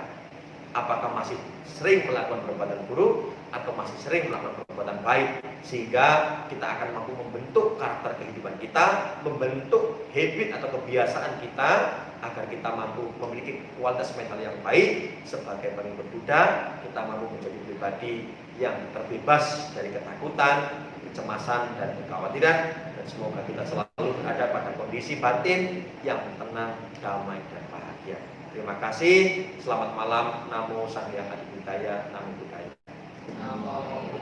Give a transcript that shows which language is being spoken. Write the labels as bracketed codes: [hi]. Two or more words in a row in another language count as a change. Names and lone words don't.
[id] Apakah masih sering melakukan perbuatan buruk atau masih sering melakukan perbuatan baik, sehingga kita akan mampu membentuk karakter kehidupan kita, membentuk habit atau kebiasaan kita, agar kita mampu memiliki kualitas mental yang baik sebagai pengikut Buddha. Kita mampu menjadi pribadi yang terbebas dari ketakutan, kecemasan, dan kekhawatiran, dan semoga kita selalu berada pada kondisi batin yang tenang, damai, dan bahagia. Terima kasih. Selamat malam. [pi] Namo Sang Hyang Adi Budaya. Namo Buddhaya. Namo